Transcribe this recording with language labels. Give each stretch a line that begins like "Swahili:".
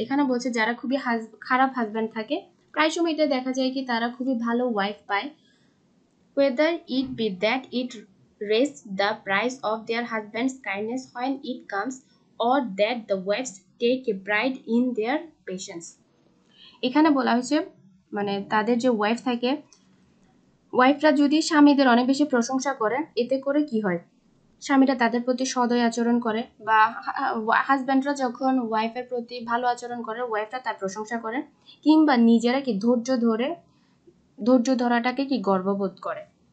Bangla: এখানে বলছে যারা খুবই খারাপ হাজব্যান্ড থাকে প্রায় সময় এটা দেখা যায় কি তারা খুবই ভালো ওয়াইফ পায়।
English: Whether it be that it raises the price of their husband's kindness when it comes, or that the wives take a pride in their patience.
Bangla: এখানে বলা হয়েছে মানে তাদের যে ওয়াইফ থাকে, ওয়াইফরা যদি স্বামীদের অনেক বেশি প্রশংসা করে এতে করে কি হয়, স্বামীরা তাদের প্রতি সদয় আচরণ করে, বা হাজব্যান্ডরা যখন ওয়াইফের প্রতি ভালো আচরণ করে ওয়াইফরা তার প্রশংসা করে, কিংবা নিজেরা কি ধৈর্য ধরাটাকে কি গর্ববোধ করে।